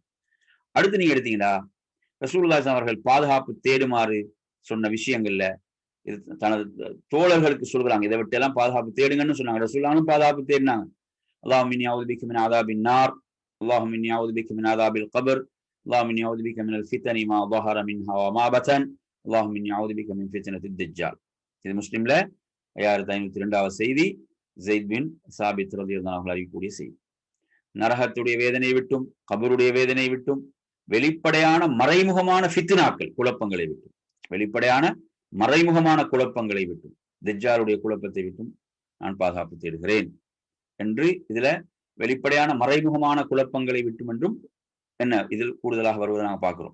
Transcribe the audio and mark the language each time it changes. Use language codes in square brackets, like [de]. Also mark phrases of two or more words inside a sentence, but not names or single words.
[ta] அடுத்து நீங்க எடுத்தீங்கன்னா ரசூலுல்லாஹி அவர்கள் பாதுகாப்பு தேடுமாறு சொன்ன விஷயங்கள்ல இது தனது தோழர்களுக்கு சொல்கிறாங்க. இதை விட்டு எல்லாம் பாதுகாப்பு தேடுங்கன்னு சொன்னாங்க. ரசூலுல்லாஹும் பாதுகாப்பு தேடினாங்க. [ar] اللهم إني أعوذ بك من عذاب النار، اللهم إني أعوذ بك من عذاب القبر، اللهم إني أعوذ بك من الفتن ما ظهر منها وما بطن, اللهم إني أعوذ بك من فتنة الدجال. [ta] இது முஸ்லிம்ல 5502வது செய்தி. ஸெய்த் பின் சாபித் [ar] رضي الله عنه [ta] அறிவிக்கக்கூடிய செய்தி. நரகத்துடைய வேதனை விட்டும், கபருடைய வேதனை விட்டும், வெளிப்படையான மறைமுகமான ஃபித்னாக்கள், குழப்பங்களை விட்டும், வெளிப்படையான மறைமுகமான குழப்பங்களை விட்டும், தஜ்ஜாலுடைய குழப்பத்தை விட்டும் நான் பாதுகாப்பு தேடுகிறேன் என்று இதுல வெளிப்படையான மறைமுகமான குழப்பங்களை விட்டும் என்றும் என்ன இதில் கூடுதலாக வருவதை நாங்கள் பார்க்கிறோம்.